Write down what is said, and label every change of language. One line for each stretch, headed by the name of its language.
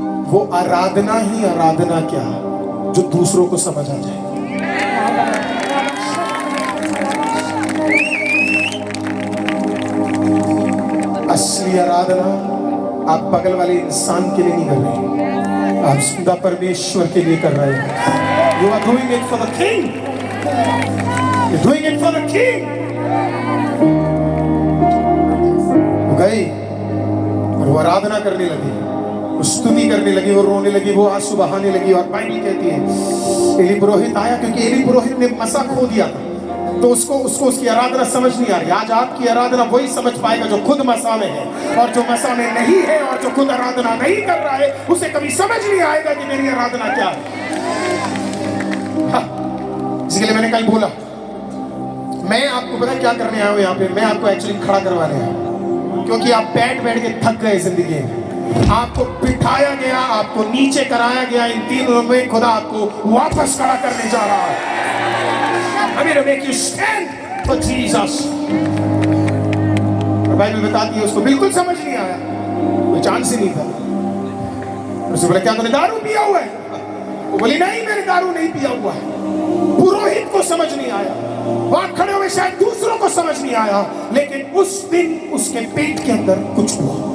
Hindi: वो आराधना ही आराधना क्या जो दूसरों को समझ आ जाए। असली आराधना आप बगल वाले इंसान के लिए नहीं कर रहे, आप खुदा परमेश्वर के लिए कर रहे हैं।
English: You are doing it for the King. You're doing it for the King.
Hindi: वो गई और वो आराधना करने लगी, वो स्तुति करने लगी, वो रोने लगी, वो आंसू बहाने लगी। और बाइबल कहती है एली पुरोहित आया, क्योंकि एली पुरोहित ने मसा खो दिया था। तो उसको उसकी आराधना समझ नहीं आ रही। आज आपकी आराधना वही समझ पाएगा जो खुद मसा में है, और जो मसा में नहीं है और जो खुद आराधना नहीं कर रहा है उसे कभी समझ नहीं आएगा कि मेरी आराधना क्या है। इसके लिए मैंने कल बोला, मैं आपको पता क्या करने आया हूँ यहाँ पे, मैं आपको एक्चुअली खड़ा करवाने आया हूँ, क्योंकि आप बैठ के थक गए जिंदगी में। आपको बिठाया गया, आपको नीचे कराया गया, इन 3 दिनों में खुदा आपको वापस खड़ा करने जा रहा है।
English: I'm going to make you stand for Jesus।
Hindi: Bible बताती है उसको बिल्कुल समझ नहीं आया, कोई चांस ही नहीं था। उसने बोला क्या तूने दारू पिया हुआ है? वो बोली नहीं मैंने दारू नहीं पिया हुआ है। पुरोहित को समझ नहीं आया, वहां खड़े हुए शायद दूसरों को समझ नहीं आया, लेकिन उस दिन उसके पेट के अंदर कुछ हुआ।